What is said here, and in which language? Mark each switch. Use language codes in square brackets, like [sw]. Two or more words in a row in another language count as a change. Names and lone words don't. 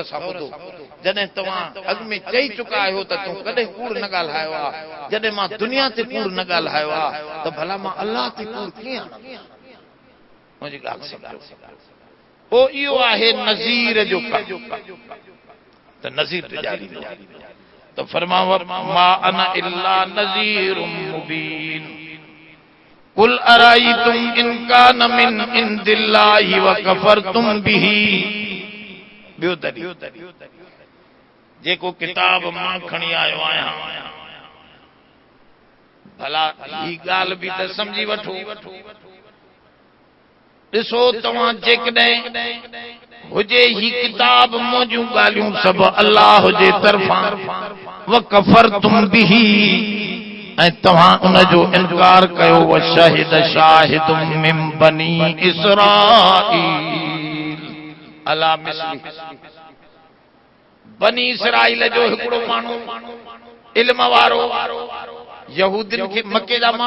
[sd] सां ॿुधो जॾहिं तव्हां अॻु में चई चुका आहियो त तूं कॾहिं कूड़ न ॻाल्हायो आहे जॾहिं मां दुनिया ते कूड़ न ॻाल्हायो आहे त भला मां अलाह ते कूड़ कीअं मुंहिंजी ॻाल्हि सम्झो पोइ इहो आहे नज़ीर जो कमु त नज़ीर जारी तो फरमाओ [ar] ما أنا إلا نذير مبين قل أرأيتم إن كان من عند الله وكفرتم به [sd] बियो तरी जेको किताब मां खणी आयो आहियां भला ही ॻाल्हि बि त समझी वठो ॾिसो तव्हां जेकॾहिं हुजे ही किताब मुंहिंजूं ॻाल्हियूं सभु अल्लाह जे तरफ़ां [ar] وكفرتم به [sd] ऐं तव्हां उन जो इनकार कयो [ar] وشهد شاهد من بني إسرائيل على مثله [sd] बनी इसराईल जो हिकिड़ो माण्हू इल्म वारो यहूदिन खे मके जा माण्हू